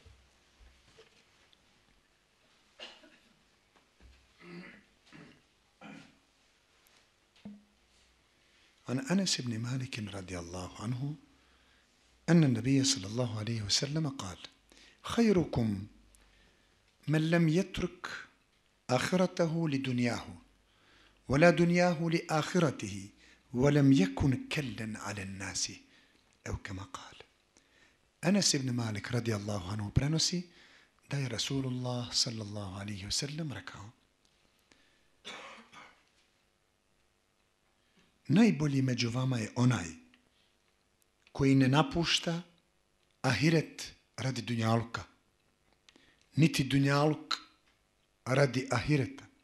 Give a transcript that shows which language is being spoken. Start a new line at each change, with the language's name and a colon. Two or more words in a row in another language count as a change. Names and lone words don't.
Arabic: عن أنس بن مالك رضي الله عنه أن النبي صلى الله عليه وسلم قال خيركم من لم يترك آخرته لدنياه ولا دنياه لآخرته ولم يكن كلا على الناس أو كما قال.
Bosnian: Anas ibn Malik
Arabic: رضي الله عنه
Bosnian: prenosi da je Rasulullah
Arabic: صلى الله عليه وسلم
Bosnian: rekao: najbolji među vama je onaj koji ne napušta ahiret radi dunjaluka, niti dunjaluk radi ahireta.